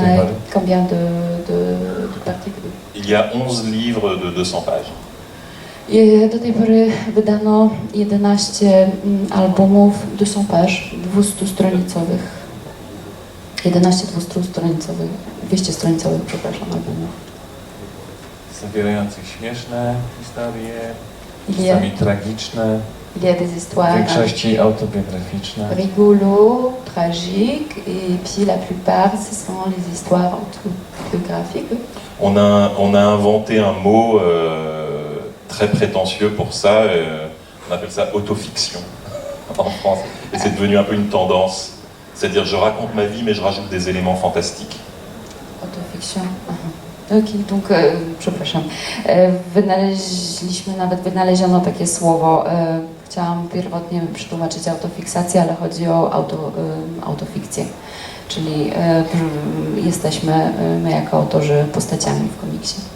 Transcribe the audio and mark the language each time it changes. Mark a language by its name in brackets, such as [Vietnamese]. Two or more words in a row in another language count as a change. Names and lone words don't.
[Polish] Do tej pory? [French] combien de parties? Il y a 11 livres de 200 pages. [Polish] I do tej pory wydano 11 albumów 200 paż, 200-stronicowych. 11 200-stronicowych, 200-stronicowych, przepraszam, albumów. Zawierających śmieszne historie, [French] Il y a, [Polish] czasami tragiczne, [French] il y a des [Polish] w [French] histoires [Polish] większości autobiograficzne. [French] rigolos, tragiques, et puis la plupart, ce sont les histoires autobiographiques. On a inventé un mot très prétentieux pour ça, on appelle ça autofiction en France. Et c'est devenu un peu une tendance. C'est-à-dire je raconte ma vie mais je rajoute des éléments fantastiques. Autofiction. Ok, donc, [Polish] przepraszam. Wynaleziono takie słowo. Chciałam pierwotnie przetłumaczyć autofiksację, ale chodzi o autofikcję. Czyli jesteśmy my jako autorzy postaciami w komiksie.